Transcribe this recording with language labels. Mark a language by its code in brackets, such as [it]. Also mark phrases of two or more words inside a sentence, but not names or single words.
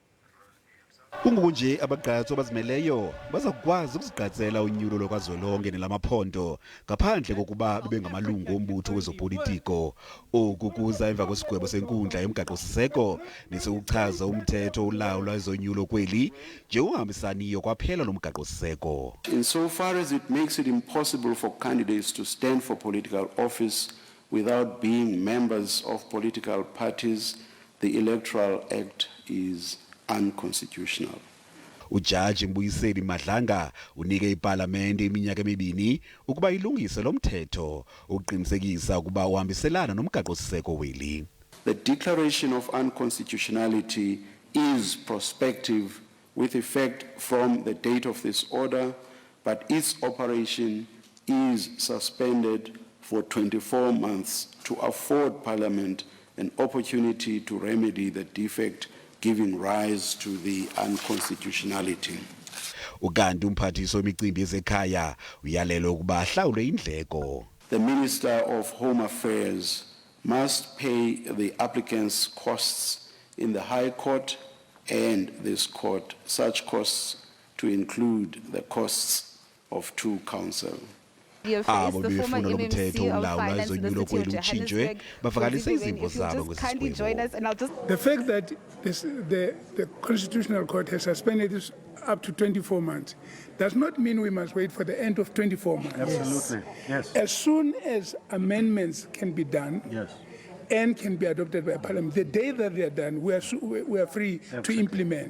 [xh] Kungokunje abagqatswa abazimeleyo bazakwazi ukuzigqatsela unyulo lukazwelonke nelamaphondo ngaphandle kokuba bebengamalungu ombutho wezopolitiko okukuza emva kwesigwebo senkundla yomgaqo-siseko nesekuchaza umthetho olawula ezonyulo kweli njengongahambisaniyo kwaphela nomgaqo-siseko. [en] Insofar as it makes it impossible for candidates to stand for political office without being members of political parties, the Electoral Act is unconstitutional. [xh] Ujaji Mbuyiseli Madlanga unike iparlamente iminyaka emibini ukuba ilungise lo mthetho uqinisekisa ukuba uhambiselana nomgaqo-siseko weli. [en] The declaration of unconstitutionality is prospective with effect from the date of this order, but its operation is suspended for 24 months to afford Parliament an opportunity to remedy the defect giving rise to the unconstitutionality. [xh] Ukanti umphathiso wemicimbi yezekhaya uyalelwe ukuba ahlawule indleko. [en] The Minister of Home Affairs must pay the applicant's costs in the High Court and this court, such costs to include the costs of two counsel. [xh] Abo befuna lo mthetho ulawula ezonyulo kweli utshintshwe bafakalise izimvo zabo kwesigwebo. [en] The fact that the Constitutional Court has suspended this up to 24 months does not mean we must wait for the end of 24 months. Absolutely, yes. As soon as amendments can be done, yes, and can be adopted by Parliament, the day that they are done, we are free to implement.